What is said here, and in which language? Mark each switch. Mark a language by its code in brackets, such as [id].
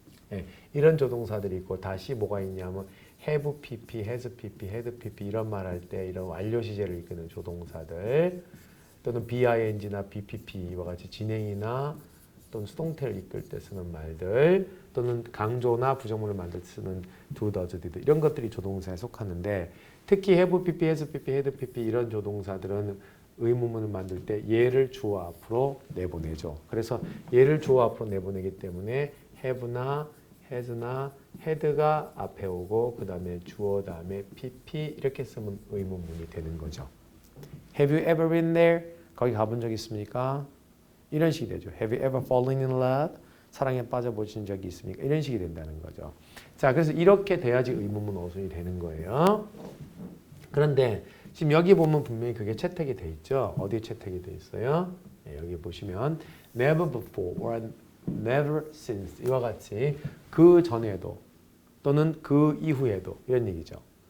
[ko] 네, 이런 조동사들이 있고 다시 뭐가 있냐면 have pp, has pp, had pp 이런 말 할 때 이런 완료 시제를 이끄는 조동사들 또는 bing나 bpp 이와 같이 진행이나 또는 수동태를 이끌 때 쓰는 말들 또는 강조나 부정문을 만들 때 쓰는 do, does, did 이런 것들이 조동사에 속하는데 특히 have pp, has pp, had pp 이런 조동사들은 의문문을 만들 때 얘를 주어 앞으로 내보내죠. 그래서 얘를 주어 앞으로 내보내기 때문에 have나 has나 had가 앞에 오고 그 다음에 주어 다음에 pp 이렇게 쓰면 의문문이 되는 거죠. [en] Have you ever been there? [ko] 거기 가본 적 있습니까? 이런 식이 되죠. [en] Have you ever fallen in love? [ko] 사랑에 빠져보신 적이 있습니까? 이런 식이 된다는 거죠. 자, 그래서 이렇게 돼야지 의문문 어순이 되는 거예요. 그런데 지금 여기 보면 분명히 그게 채택이 돼 있죠. 어디에 채택이 돼 있어요? 네, 여기 보시면 [en] never before or never since [ko] 이와 같이 그 전에도 또는 그 이후에도 이런 얘기죠.